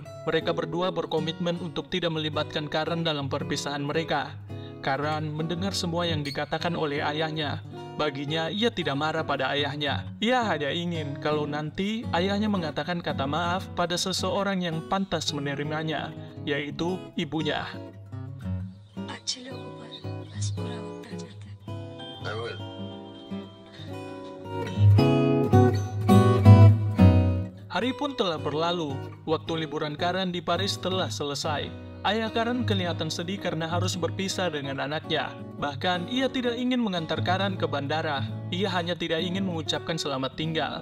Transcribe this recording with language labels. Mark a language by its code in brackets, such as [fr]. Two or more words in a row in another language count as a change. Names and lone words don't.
[id] Mereka berdua berkomitmen untuk tidak melibatkan Karan dalam perpisahan mereka. Karan mendengar semua yang dikatakan oleh ayahnya. Baginya, ia tidak marah pada ayahnya. Ia hanya ingin kalau nanti ayahnya mengatakan kata maaf pada seseorang yang pantas menerimanya, yaitu ibunya. [hi] अच्छे लोगों पर बस बुरा वक्त आ जाता है। [en] I will. [id] Hari pun telah berlalu. Waktu liburan Karan di Paris telah selesai. Ayah Karan kelihatan sedih karena harus berpisah dengan anaknya. Bahkan ia tidak ingin mengantar Karan ke bandara. Ia hanya tidak ingin mengucapkan selamat tinggal.